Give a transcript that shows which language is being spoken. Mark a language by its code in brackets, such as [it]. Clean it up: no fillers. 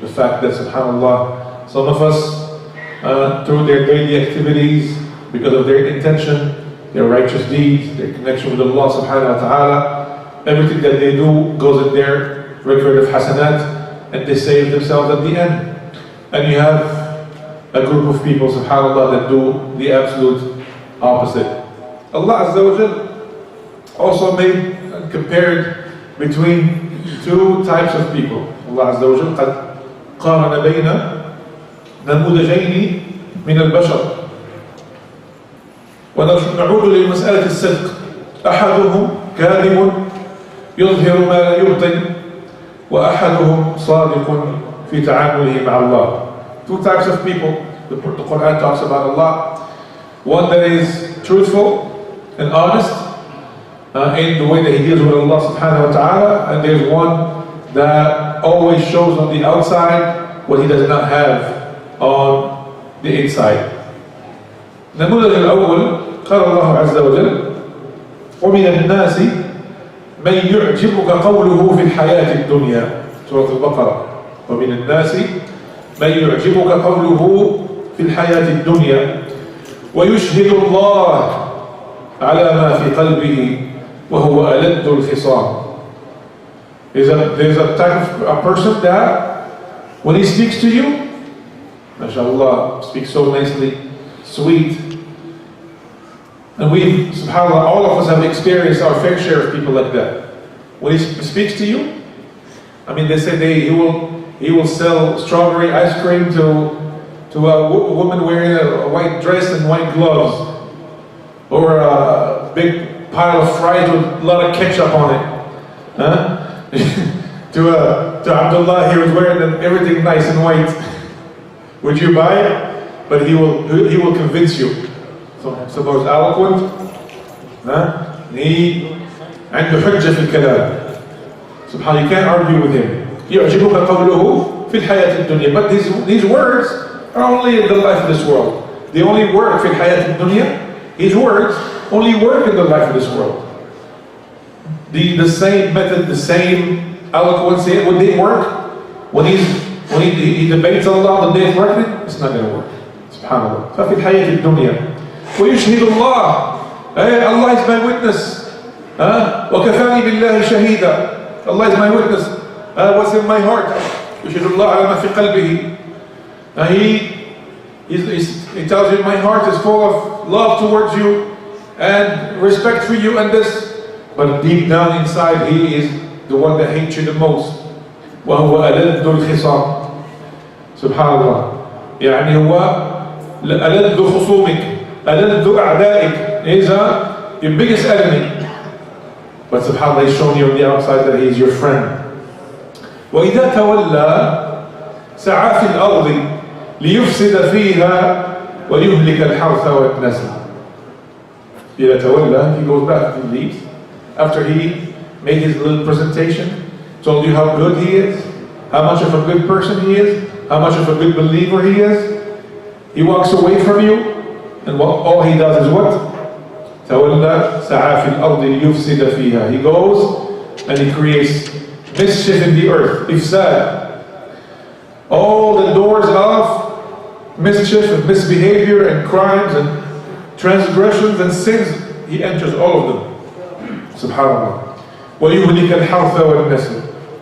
[en] The fact that, subhanAllah, some of us, through their daily activities, because of their intention, their righteous deeds, their connection with Allah subhanahu wa ta'ala, everything that they do goes in their record of hasanat, and they save themselves at the end. And you have a group of people, subhanAllah, that do the absolute opposite. Allah Azza wa Jal also made and compared between two types of people. Allah Azza wa Jal [ar] قد قارن بين نموذجين من البشر. ونعود لمسألة الصدق. أحدهم كاذب يظهر ما لا يبطن، وأحدهم صادق في تعامله مع Allah. [en] Two types of people the Quran talks about Allah. One that is truthful and honest in the way that he deals with Allah subhanahu wa ta'ala, and there's one that always shows on the outside what he does not have on the inside. [ar] النموذج الأول قال الله عز وجل: ومن الناس من يعجبك قوله في الحياة الدنيا. سورة البقرة. ومن الناس من يعجبك قوله في الحياة الدنيا ويشهد الله على ما في قلبه وهو ألد الخصام. [en] There's a type of a person that when he speaks to you, mashallah, speaks so nicely, sweet. And we, subhanAllah, all of us have experienced our fair share of people like that. When he speaks to you, I mean, they say he will sell strawberry ice cream to a woman wearing a white dress and white gloves, or a big pile of fries with a lot of ketchup on it. Huh? to Abdullah, he was wearing everything nice and white. Would you buy it? But he will convince you. So suppose eloquent, he [ar] عنده حجة في الكلام. [en] سبحان, you can't argue with him. [ar] يعجبك قوله في الحياة الدنيا. [en] But these words are only in the life of this world. They only work [ar] في الحياة الدنيا. [en] His words only work in the life of this world. The same method, the same eloquence, would they work? When he debates Allah the day of reckoning, it's not going to work. Subhanallah. [ar] ففي الحياة الدنيا ويشهد الله. [en] Allah is my witness. [ar] وكفاني بالله شهيدا. [en] Allah is my witness. What's in my heart? [ar] يشهد الله على ما في قلبه. [en] He tells you, my heart is full of love towards you and respect for you and this. But deep down inside, he is the one that hates you the most. [ar] وهو ألد الخصام. سبحان الله. يعني هو ألد خصومك، ألد أعدائك. [en] He's your biggest enemy. But subhanAllah, he's showing you on the outside that he is your friend. [ar] وإذا تولى سعى في الأرض ليفسد فيها ويهلك الحرث والنسل. إذا تولى, [en] he goes back, he leaves. After he made his little presentation, told you how good he is, how much of a good person he is, how much of a good believer he is, he walks away from you, and all he does is what? [ar] تولى سعى في الأرض ليفسد فيها. [en] He goes and he creates mischief in the earth. Ifsad. All the doors of mischief and misbehavior and crimes and transgressions and sins, he enters all of them. [ar] Subhanallah. وَيُهْلِكَ الْحَرْثَ وَالنَّسْلَ.